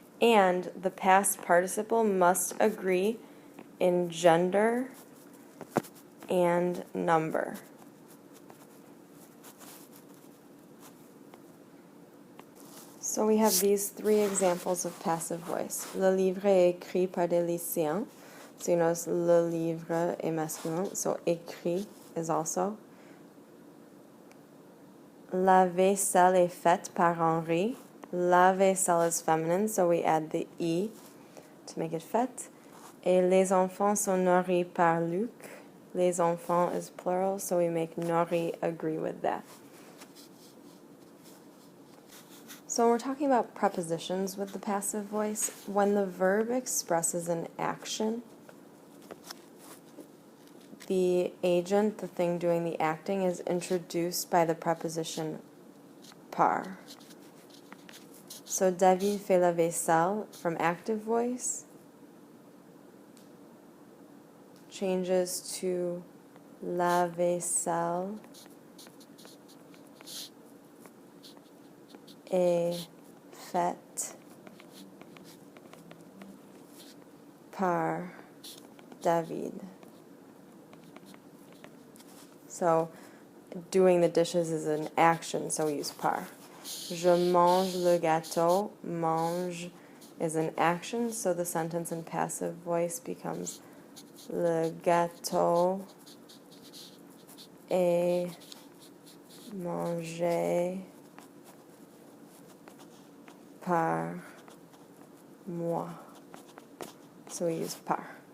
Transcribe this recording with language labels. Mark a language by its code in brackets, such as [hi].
[en] And the past participle must agree in gender and number. So we have these three examples of passive voice. [fr] Le livre est écrit par des lycéens. [en] So you notice [fr] le livre est masculin, so écrit [en] is also. [fr] La vaisselle est faite par Henri. La vaisselle [en] is feminine, so we add the E to make it faite. [fr] Et les enfants sont nourris par Luc. Les enfants [en] is plural, so we make nourris agree with that. So when we're talking about prepositions with the passive voice, when the verb expresses an action, the agent, the thing doing the acting, is introduced by the preposition par. [fr] So David fait la vaisselle [en] from active voice changes to [fr] la vaisselle est faite par David. [en] So doing the dishes is an action, so we use par. [fr] Je mange le gâteau. [en] Mange is an action, so the sentence in passive voice becomes [fr] le gâteau est mangé par moi. [en] So we use par.